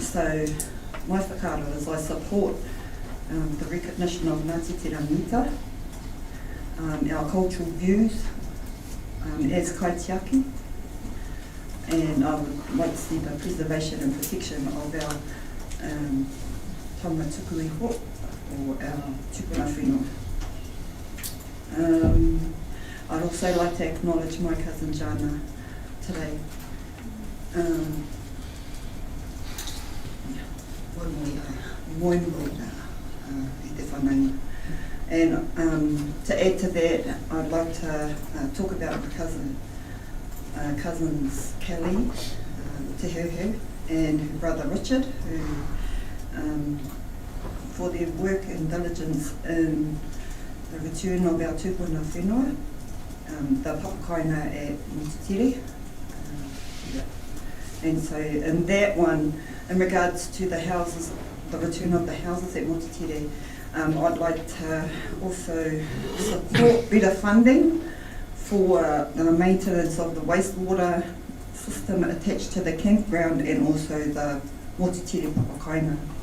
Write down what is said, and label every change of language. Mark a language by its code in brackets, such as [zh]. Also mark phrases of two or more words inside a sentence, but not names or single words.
[en] So my whakaro is I support the recognition of Ngāti Tirangi-ita, our cultural views as kaitiaki, and I would like to see the preservation and protection of our [mi] taunga tuku iho, [en] or our [mi] tupuna whenua. [en] I'd also like to acknowledge my cousin Jana today. And to add to that, I'd like to talk about my cousins Kelly, Te Huhu, and her brother Richard, who, for their work and diligence in the return of our [mi] tūpuna whenua, [en] the Taupo-Kaingaroa at Motutere. And so in that one, in regards to the houses, the return of the houses at Motutere, I'd like to also support better funding for the maintenance of the wastewater system attached to the campground and also the Motutere Taupo-Kaingaroa.